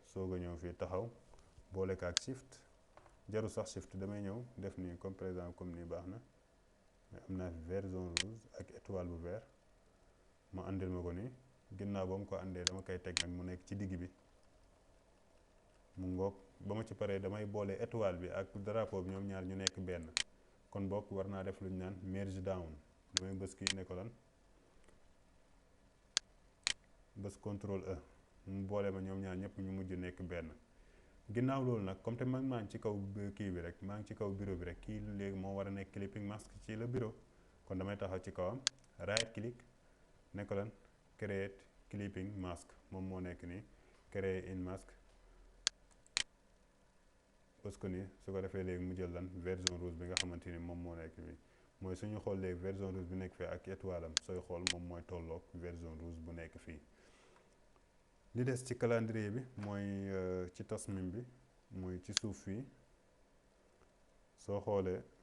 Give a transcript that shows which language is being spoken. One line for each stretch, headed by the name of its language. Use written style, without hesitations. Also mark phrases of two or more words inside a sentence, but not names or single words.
Wolof: soog a ñëw fii taxaw boole ko ak shift jaru sax shift damay ñëw def nii
French: comme par exemple
Wolof: comme nii baax na mais am naa fi
French: vert jaune rouge
Wolof: ak étoile bu vert ma andil ma ko nii ginnaaw ba mu ko andee dama koy teg nag mu nekk ci digg bi mu ngoog ba ma ci paree damay boole étoile bi ak drapeau bi ñoom ñaar ñu nekk benn kon bokk war naa def lu ñu naan
English: merge down
Wolof: damay bës kii ne ko lan bës contrôle E mu boole ma ñoom ñaar ñëpp ñu mujj nekk benn ginnaaw loolu nag comme te man maa ngi ci kaw kii bi rek maa ngi ci kaw bureau bi rek kii léegi moo war a nekk
English: clipping mask
Wolof: ci
French: le bureau
Wolof: kon damay taxaw ci kawam
English: right click
Wolof: ne ko lan
English: create clipping mask
Wolof: moom moo nekk nii
French: créer in mask
Wolof: bës ko nii su ko defee léegi mu jël lan
French: version rouge
Wolof: bi nga xamante ni moom moo nekk bi mooy suñu xool léegi
French: version rouge
Wolof: bi nekk fii ak étoile am sooy xool moom mooy tolloog
French: version rouge
Wolof: bu nekk fii li des ci calendrier bi mooy ci tasmim bi mooy ci suuf fii soo xoolee